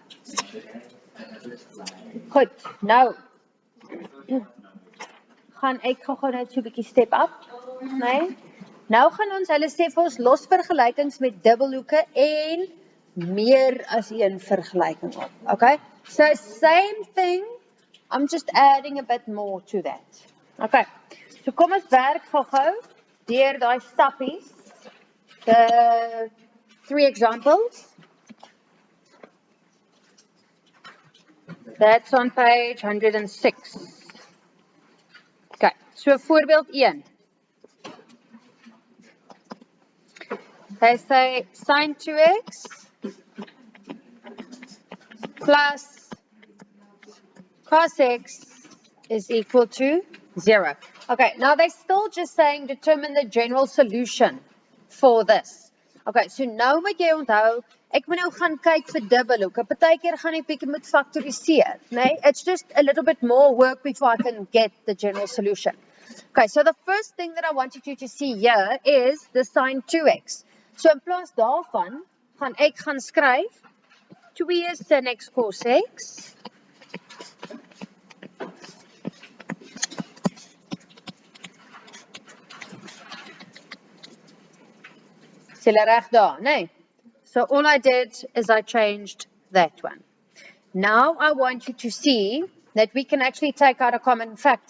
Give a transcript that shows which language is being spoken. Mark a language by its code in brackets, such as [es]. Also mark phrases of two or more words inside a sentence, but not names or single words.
[af] Goed, nou gaan ek gou net so 'n bietjie [en] step up, [af] né? Nou gaan ons, hulle sê vir ons los vergelykings met dubbelhoeke en meer as een vergelyking op. Okay? [en] So same thing, I'm just adding a bit more to that. Okay. [af] So kom ons werk gou deur daai stappies. [en] The 3 examples. That's on page 106. [af] Okay, so voorbeeld 1. [en] They say sin 2x plus cos x is equal to 0. Okay, now they're still just saying determine the general solution for this. [af] Okay, so nou moet jy onthou, ek moet nou gaan kyk vir dubbelhoeke. Partykeer gaan ek bietjie moet faktoriseer, né? [en] It's just a little bit more work before I can get the general solution. Okay, so the first thing that I wanted you to see here is the sin 2x. [af] So in plaas daarvan gaan ek gaan skryf 2 sin x cos x Is julle reg daar, nee? [en] So all I did is I changed that one. Now I want you to see that we can actually take out a common factor.